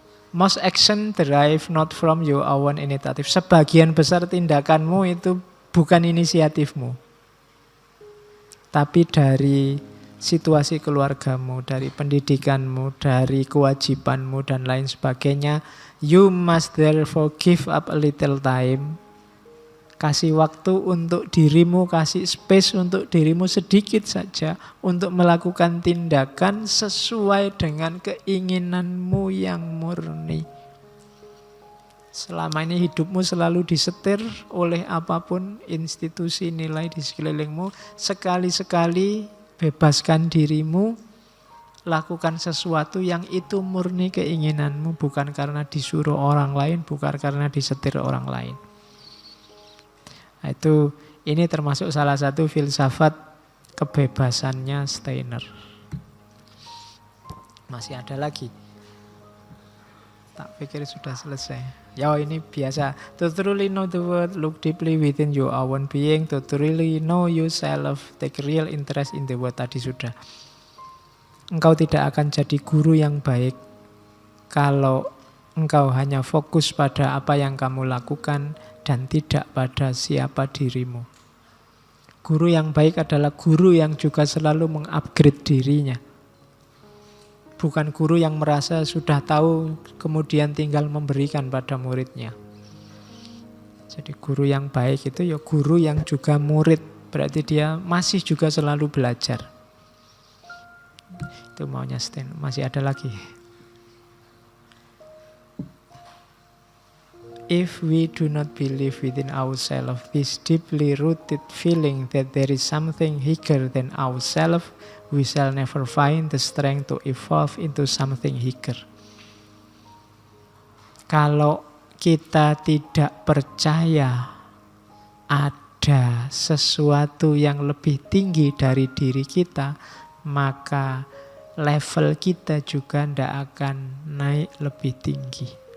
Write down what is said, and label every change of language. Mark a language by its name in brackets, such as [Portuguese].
[English] Most action derive not from your own initiative. [Indonesian] Sebagian besar tindakanmu itu bukan inisiatifmu, tapi dari situasi keluargamu, dari pendidikanmu, dari kewajibanmu dan lain sebagainya. [English] You must therefore give up a little time. [Indonesian] Kasih waktu untuk dirimu, kasih space untuk dirimu sedikit saja untuk melakukan tindakan sesuai dengan keinginanmu yang murni. Selama ini hidupmu selalu disetir oleh apapun institusi nilai di sekelilingmu. Sekali-sekali bebaskan dirimu, lakukan sesuatu yang itu murni keinginanmu, bukan karena disuruh orang lain, bukan karena disetir orang lain. Nah, ini termasuk salah satu filsafat kebebasannya Steiner. Masih ada lagi. Tak pikir sudah selesai. Ya ini biasa. [English] To truly know the world, look deeply within your own being. To truly know yourself, take real interest in the world. [Indonesian] Tadi sudah. Engkau tidak akan jadi guru yang baik kalau engkau hanya fokus pada apa yang kamu lakukan dan tidak pada siapa dirimu. Guru yang baik adalah guru yang juga selalu mengupgrade dirinya. Bukan guru yang merasa sudah tahu kemudian tinggal memberikan pada muridnya. Jadi guru yang baik itu ya guru yang juga murid. Berarti dia masih juga selalu belajar. Itu maunya Steiner. Masih ada lagi. [English] If we do not believe within ourselves this deeply rooted feeling that there is something bigger than ourselves, we shall never find the strength to evolve into something bigger. [Indonesian] Kalau kita tidak percaya ada sesuatu yang lebih tinggi dari diri kita, maka level kita juga tidak akan naik lebih tinggi.